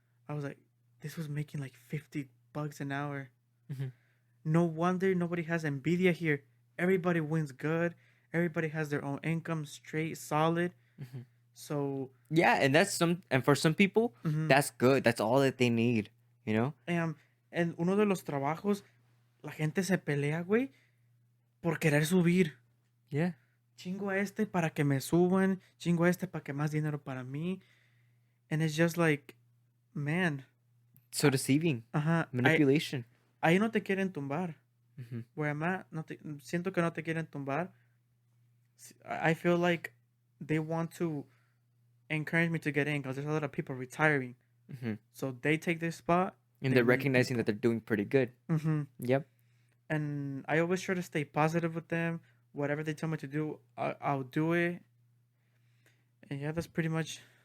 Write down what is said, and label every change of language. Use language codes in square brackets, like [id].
[en] I was like, this was making like $50 an hour. Mhm. No wonder nobody has Nvidia here. Everybody wins good. Everybody has their own income, straight, solid. Mhm. So, Yeah, and for some people, mhm. that's good. That's all that they need. You know. [es] En uno de los trabajos, la gente se pelea, güey, por querer subir. [en] Yeah. [es] Chingo a este para que me suban. Chingo a este para que más dinero para mí. [en] And it's just like, man. So deceiving. Ajá. Manipulation. [es] Ahí no te quieren tumbar. Mhm. [en] Where I'm at, [es] siento que no te quieren tumbar. [en] I feel like they want to encourage me to get in because there's a lot of people retiring. Mhm. So they take their spot. And they they're need recognizing that they're doing pretty good. Mm-hmm. Yep. And I always try to stay positive with them. Whatever they tell me to do, I'll do it. And yeah, that's pretty much.